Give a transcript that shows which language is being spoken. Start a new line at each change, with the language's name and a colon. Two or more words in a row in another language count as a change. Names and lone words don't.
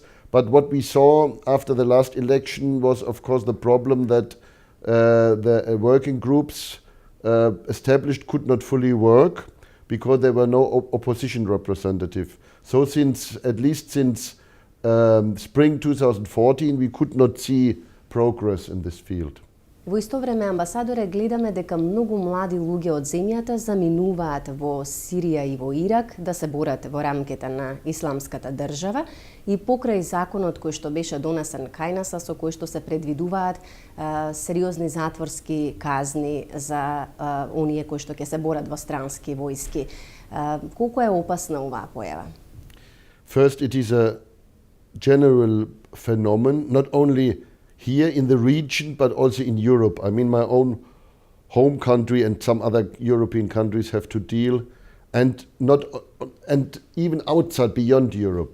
English: But what we saw after the last election was, of course, the problem that the working groups established could not fully work because there were no opposition representative. So at least since spring 2014, we could not see progress in this field.
Macedonian: Во исто време, амбасадоре, гледаме дека многу млади луѓе од земјата заминуваат во Сирија и во Ирак да се борат во рамките на исламската држава и покрај законот кој што беше донесен кај нас, со кој што се предвидуваат сериозни затворски казни за оние кои што ќе се борат во странски војски. Колку е опасна оваа појава?
English: First, it is a general phenomenon, not only here in the region, but also in Europe. I mean, my own home country and some other European countries have to deal, and even outside, beyond Europe.